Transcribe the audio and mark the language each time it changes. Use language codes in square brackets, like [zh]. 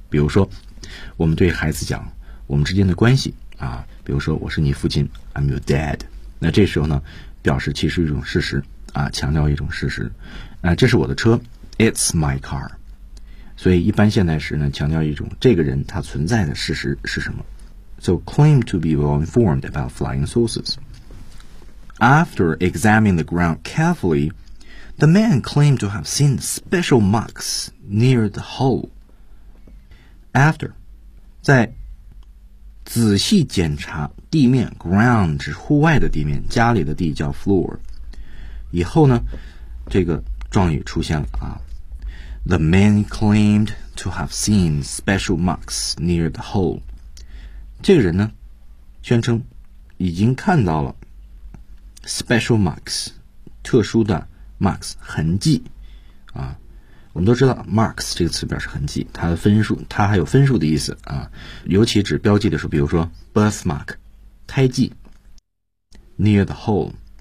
[zh] 比如说我们对孩子讲我们之间的关系啊，比如说我是你父亲 [en] I'm your dad, [zh] 那这时候呢表示其实一种事实啊，强调一种事实，啊，这是我的车 ， [en] It's my car。 [zh] 所以一般现在时呢，强调一种这个人他存在的事实是什么。 [en] So claim to be well informed about flying saucers. After examining the ground carefully, the man claimed to have seen special marks near the hull. [zh] After, 在仔细检查地面 ground 指户外的地面，家里的地叫 floor。以后呢，这个状语出现了啊。 [en] The man claimed to have seen special marks near the hole. [zh] 这个人呢，宣称已经看到了 special marks, 特殊的 marks, 痕迹啊。我们都知道 marks 这个词表示痕迹，它的分数，它还有分数的意思啊，尤其指标记的时候，比如说 birthmark, 胎记 [en] near the hole.